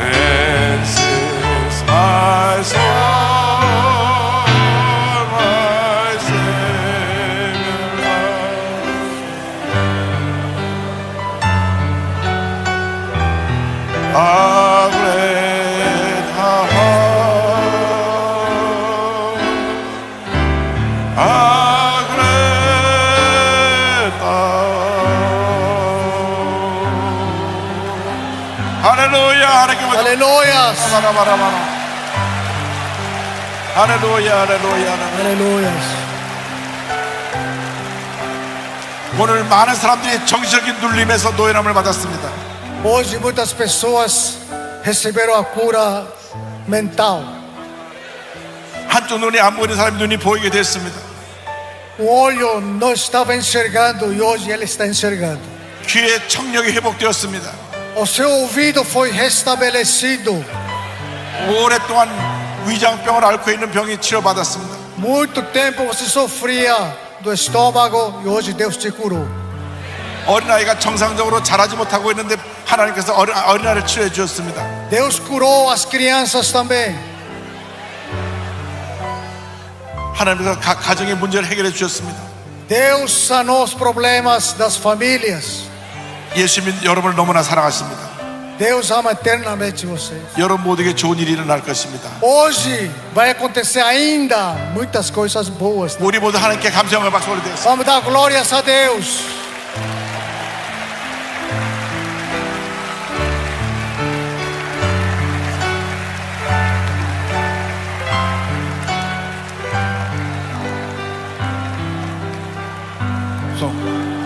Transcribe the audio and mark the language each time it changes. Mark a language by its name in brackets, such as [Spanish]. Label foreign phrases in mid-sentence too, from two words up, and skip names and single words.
[English] And sings my soul, my Savior God. How great thou art, how great thou art. [Korean] 할렐루야 하나님께 [Portuguese] Aleluias, [Korean] 바라바라바라 할렐루야 할렐루야 할렐루야. [Portuguese] aleluias. [Korean] 오늘 많은 사람들이 정신적인 눌림에서 노예함을 받았습니다. [Portuguese] Hoje muitas pessoas receberam a cura mental. [Korean] 한쪽 눈이 안 보이는 사람이 눈이 보이게 됐습니다. [Portuguese] O olho não estava enxergando e hoje ele está enxergando. [Korean] 귀의 청력이 회복되었습니다. [Portuguese] O seu ouvido foi restabelecido. [Korean] 오랫동안 위장병을 앓고 있는 병이 치료받았습니다. [Portuguese] Muito tempo você sofria do estômago e hoje Deus te curou. [Korean] 어린아이가 정상적으로 자라지 못하고 있는데 하나님께서 어린아이를 치료해 주셨습니다. [Portuguese] Deus curou as crianças também. [Korean] 하나님께서 가정의 문제를 해결해 주셨습니다. [Portuguese] Deus sanou os problemas das famílias. [Korean] 예수님은 여러분을 너무나 사랑하십니다. [Portuguese] Deus ama eternamente vocês. [Korean] 여러분 모두에게 좋은 일이 일어날 것입니다. [Portuguese] Hoje vai acontecer ainda muitas coisas boas. [Korean] 우리 모두 하나님께 감사의 박수 올려드리겠습니다. [Portuguese] Vamos dar glórias a Deus. [Korean] 손.